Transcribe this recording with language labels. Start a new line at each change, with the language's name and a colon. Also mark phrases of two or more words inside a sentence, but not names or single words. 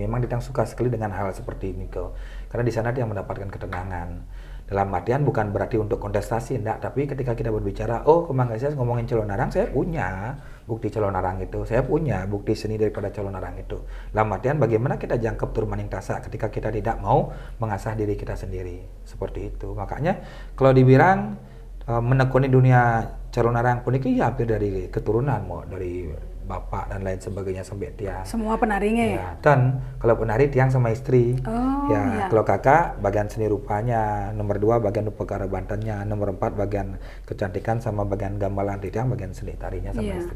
Indonesian: Memang Didang suka sekali dengan hal seperti ini kok. Karena di sana dia mendapatkan ketenangan. Dalam artian bukan berarti untuk kontestasi, enggak. Tapi ketika kita berbicara, Kemang saya ngomongin calon narang, saya punya bukti calon narang itu. Saya punya bukti seni daripada calon narang itu. Dalam artian bagaimana kita jangkep turmaning tasa ketika kita tidak mau mengasah diri kita sendiri. Seperti itu. Makanya kalau dibilang menekuni dunia calon narang pun itu ya hampir dari keturunan, Mo, dari bapak dan lain sebagainya sampai tiang. Semua penarinya ya? Dan kalau penari tiang sama istri. Kalau kakak bagian seni rupanya, nomor 2 bagian upakara bantannya, nomor 4 bagian kecantikan sama bagian gamelan tiang, bagian seni tarinya sama istri.